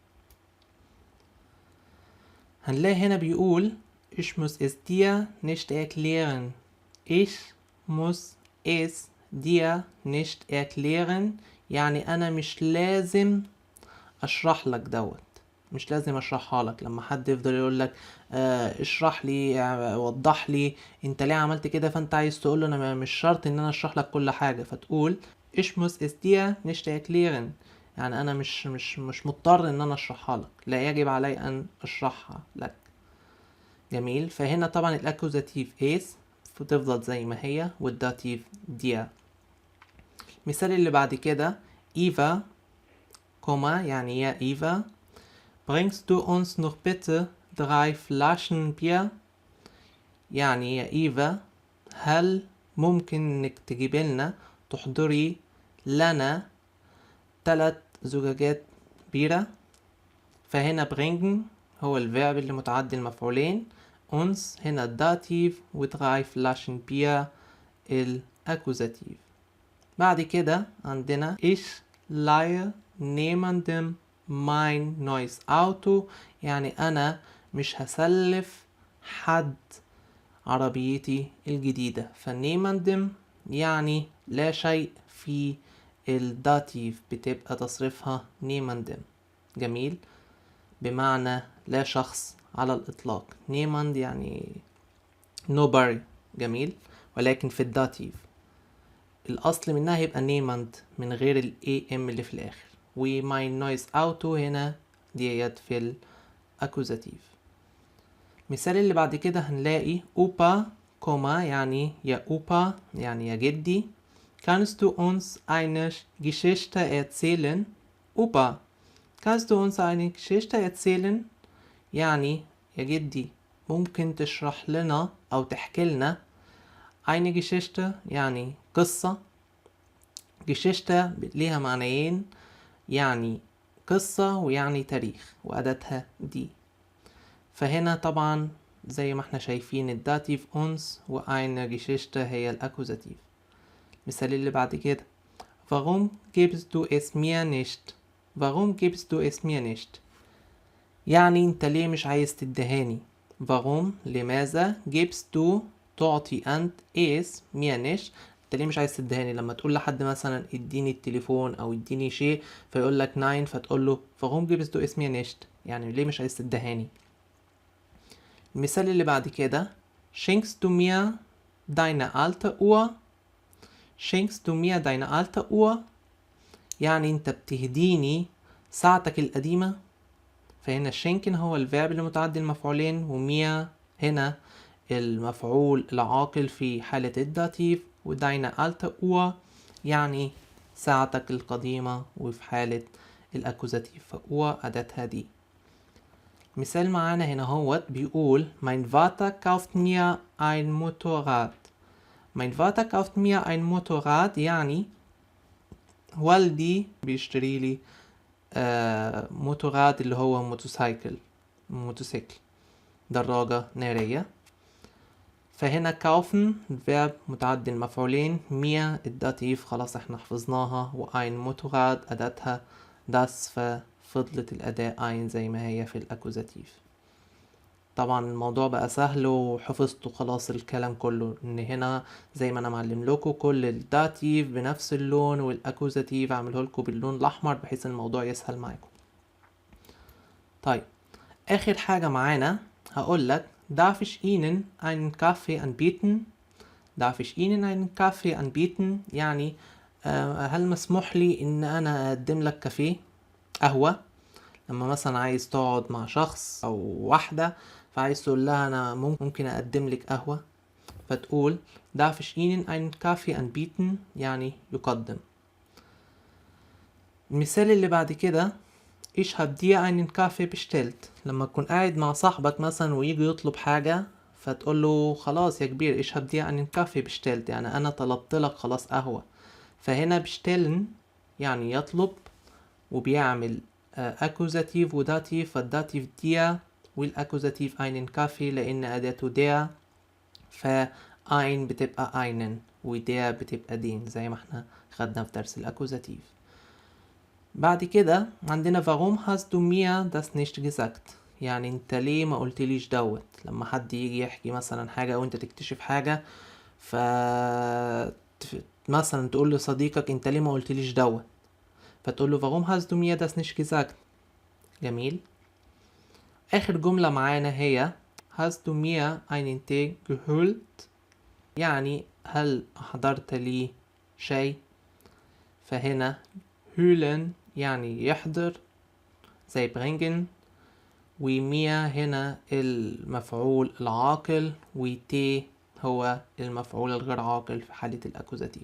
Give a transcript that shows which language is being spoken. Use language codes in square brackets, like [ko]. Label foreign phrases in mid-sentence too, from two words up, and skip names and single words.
[ar] هنلاقي هنا بيقول [de] Ich muss es dir nicht erklären. Ich muss es dir nicht erklären [ar] يعني أنا مش لازم أشرح لك دوت، مش لازم أشرحها لك. لما حد يفضل يقول لك اشرح لي، وضح لي انت ليه عملت كده، فانت عايز تقول له انا مش شرط ان انا اشرح لك كل حاجة، فتقول [de] Ich muss es dir nicht erklären [ar] يعني انا مش مضطر ان انا اشرحها لك، لا يجب علي ان اشرحها لك. جميل. فهنا طبعا الاكوزاتيف is فتفضل زي ما هي، والداتيف dir. مثال اللي بعد كده Eva كوما يعني يا إيفا [de] bringst du uns noch bitte 3 Flaschen Bier [ar] يعني يا إيفا هل ممكن انك تجيب لنا تحضري لنا 3 زجاجات بيرة. فهنا bringen هو الفيرب اللي متعدي المفعولين، uns هنا الداتيف، و 3 [de] Flaschen Bier [ar] الأكوزاتيف. بعد كده عندنا [de] ich leihe niemandem mein neues Auto [ar] يعني أنا مش هسلف حد عربيتي الجديدة. فنيماندم يعني لا شيء. في الداتيف بتبقى تصريفها niemandem. جميل، بمعنى لا شخص على الإطلاق. niemand يعني nobody. جميل، ولكن في الداتيف الأصل منها هيبقى niemand من غير ال am اللي في الآخر. و [de] my noise auto [ar] هنا ديت في الأكوزاتيف. مثال اللي بعد كده هنلاقي أوبا كوما يعني يا أوبا يعني يا جدي. [de] Kannst du uns eine Geschichte erzählen? أوبا kannst du uns eine Geschichte erzählen؟ [ar] يعني يا جدي ممكن تشرح لنا أو تحكي لنا. [de] eine Geschichte [ar] يعني قصة. Geschichte ليها معنيين، يعني قصة ويعني تاريخ، وأداتها دي. فهنا طبعا زي ما احنا شايفين الداتيف uns وأين Geschichte هي الأكوزاتيف. مثال اللي بعد كده [de] Warum gibst du es mir nicht؟ Warum gibst du es mir nicht؟ [ar] يعني انت ليه مش عايز تدهاني. Warum لماذا [de] gibst du [ar] تعطي أنت [de] es mir nicht [ar] انت ليه مش عايز تدهاني. لما تقول لحد مثلا اديني التليفون او اديني شيء فيقول لك ناين، فتقول له [de] Warum gibst du es mir nicht؟ [ar] يعني ليه مش عايز تدهاني. المثال اللي بعد كده [de] Schenkst du mir deine alte Uhr؟ [ar] Schenkst du mir deine alte Uhr؟ يعني انت بتهديني ساعتك القديمة. فهنا schenken هو الفعل المتعدي المفعولين، وميا هنا المفعول العاقل في حالة الداتيف، ودينا [de] alte Uhr [ar] يعني ساعتك القديمة، وفي حالة الأكوزاتيف فأوى أداتها دي. مثال معانا هنا هوت بيقول [de] Mein Vater kauft mir ein Motorrad. [ar] Mein Vater kauft mir ein Motorrad يعني والدي بيشتري لي موتورات اللي هو موتوسيكل دراجة نارية. فهنا كاوفن الفيرب متعدي المفعولين، ميا الداتيف خلاص احنا حفظناها، وأين موتورات أداتها داس، ففضلت الأداة أين زي ما هي في الأكوزاتيف. طبعا الموضوع بقى سهل وحفظتوا خلاص الكلام كله، ان هنا زي ما انا معلم لكم كل الداتيف بنفس اللون، والاكوزاتيف اعمله لكم باللون الاحمر بحيث الموضوع يسهل معاكم. طيب اخر حاجة معانا هقول لك [de] darf ich Ihnen einen Kaffee anbieten؟ [ar] darf ich Ihnen einen Kaffee anbieten يعني هل مسموح لي ان انا اقدم لك كافيه قهوة. لما مثلا عايز تقعد مع شخص او واحدة فعايز تقول لها انا ممكن اقدم لك قهوة، فتقول [de] darf ich Ihnen einen Kaffee anbieten [ar] يعني يقدم. المثال اللي بعد كده [de] ich hab dir einen Kaffee bestellt. [ar] لما تكون قاعد مع صاحبك مثلا ويجي يطلب حاجة فتقول له خلاص يا كبير [de] ich hab dir einen Kaffee bestellt [ar] يعني انا طلبت لك خلاص قهوة. فهنا bestellen يعني يطلب، وبيعمل اكوزاتيف وداتيف، فالداتيف ديا والاكوزاتيف [de] einen Kaffee [ar] لان اداته ديا، فاين بتبقى einen وديا بتبقى دين زي ما احنا خدنا في درس الاكوزاتيف. بعد كده عندنا [de] warum hast du mir das nicht gesagt؟ [ar] يعني انت ليه ما قلتليش دوت. لما حد يجي يحكي مثلا حاجة او انت تكتشف حاجة ف مثلا تقول لصديقك انت ليه ما قلتليش دوت، فتقول له [de] warum hast du mir das nicht gesagt؟ [ar] جميل. اخر جملة معانا هي [de] hast du mir einen Tee geholt؟ [ar] يعني هل احضرت لي شيء. فهنا holen يعني يحضر زي bringen، وميا هنا المفعول العاقل، وتي هو المفعول الغير عاقل في حالة الأكوزاتيف.